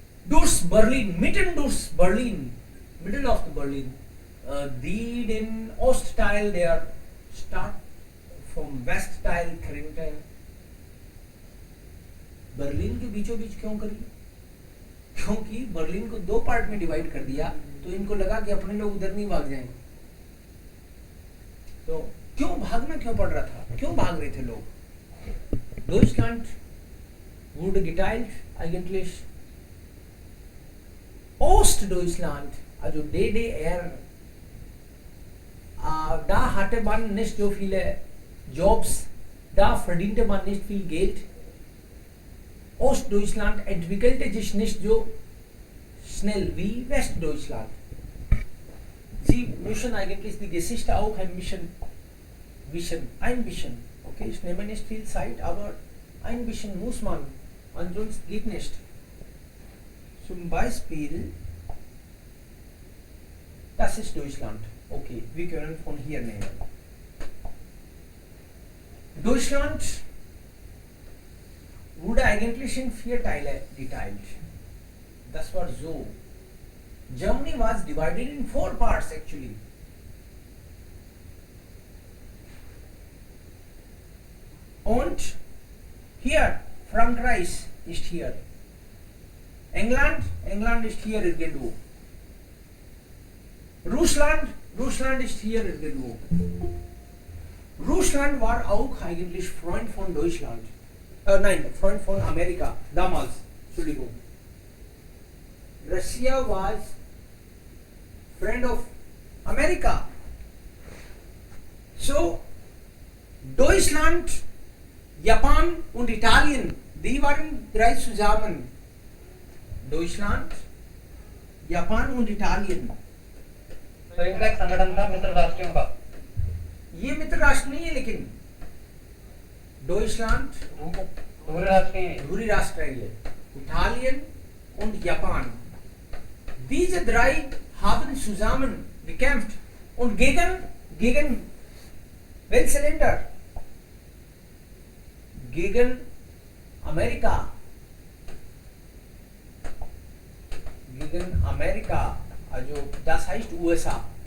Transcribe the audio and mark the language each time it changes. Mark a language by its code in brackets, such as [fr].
[de] Durchs Berlin, mitten durchs Berlin, [en] middle of the Berlin, [de] die den Ostteil der Stadt vom Westteil trennte. [hi] Berlin के बीचों बीच क्यों करी? क्योंकि Berlin को दो पार्ट में डिवाइड कर दिया, तो इनको लगा कि अपने लोग उधर नहीं भाग जाएंगे। तो क्यों भागना क्यों पड़ रहा था? क्यों भाग रहे थे लोग? [de] Deutschland wurde geteilt eigentlich. Ostdeutschland, also DDR, da hatte man nicht so viele Jobs, da verdiente man nicht viel Geld. Ostdeutschland entwickelte sich nicht so schnell wie Westdeutschland. Sie müssen eigentlich die Geschichte auch ein bisschen wissen. Okay, ich nehme nicht viel Zeit, aber ein bisschen muss man, ansonsten geht nicht. Zum Beispiel, das ist Deutschland. Okay, wir können von hier nehmen. Deutschland wurde eigentlich in 4 Teile geteilt. Das war so. [en] Germany was divided in 4 parts actually. [de] Und hier, Frankreich ist hier. England ist hier irgendwo. Russland ist hier irgendwo. Russland war auch eigentlich Freund von Deutschland. Nein, Freund von Amerika, damals. Entschuldigung. [en] Russia was friend of America. [de] So, Deutschland, Japan und Italien, die waren 3 zusammen. [hi] Deutschland, Japan और Italian. तो इनका एक संगठन था मित्र राष्ट्रों का। ये मित्र राष्ट्र नहीं है, लेकिन Deutschland धुरी राष्ट्र है ये, Italien und Japan. [de] Diese 3 haben zusammen gekämpft und gegen welche Länder? Gegen Amerika. Gegen Amerika, also das heißt USA.